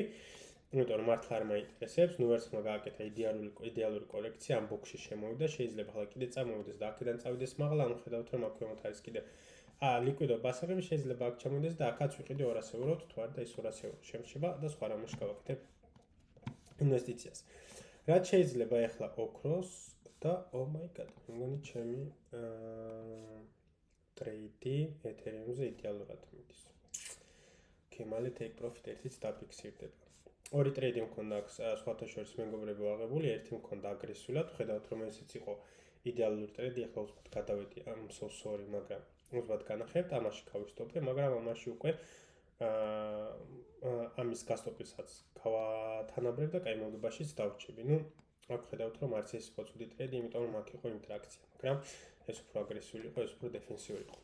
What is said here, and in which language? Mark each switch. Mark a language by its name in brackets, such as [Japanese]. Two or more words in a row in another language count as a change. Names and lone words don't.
[Georgian] იმიტომ რომ მართლა არ მაინტერესებს, ნუ ვერცხლმა გააკეთა იდეალური კოლექცია, ამ ბოქსში შემოვიდა, შეიძლება ახლა კიდე წამოვიდეს და აქედან წავიდეს მაღლა, ანუ ხედავთ რომ აქ ქვემოთ არის კიდე ლიკვიდო ბასაღები, შეიძლება აქ ჩამოვიდეს და აქაც ვიყიდე 200 ევროთ, თუ არ და ის 200 euро შემრჩება და სხვა რამეში გავაკეთებ ინვესტიციას. რაც შეიძლება ახლა ოქროს და [English] oh my god, [Georgian] მგონი ჩემი ტრეიდი ეთერიუმზე იდეალურად მიდის. მალე [English] take profit [Georgian] ერთიც დაფიქსირდება. ორი ტრეიდი მქონდა აქ სხვათა შორის მეგობრებო აღებული, ერთი მქონდა აგრესიულად, ხედავთ რომ ესეც იყო იდეალური ტრეიდი, ახლა უბრალოდ გადავედი, [English] I'm so sorry, [Georgian] მაგრამ უბრალოდ განახებთ, ამაში გავისტოპე, მაგრამ ამაში უკვე ამის გასტოპილსაც გავათანაბრებ და კაი მოგებაშიც დავრჩები. ნუ აქ ხედავთ რომ არც ეს იყო ცუდი ტრეიდი, იმიტომ რომ აქ იყო ინტერაქცია, მაგრამ ეს უფრო აგრესიული იყო, ეს უფრო დეფენსიური იყო.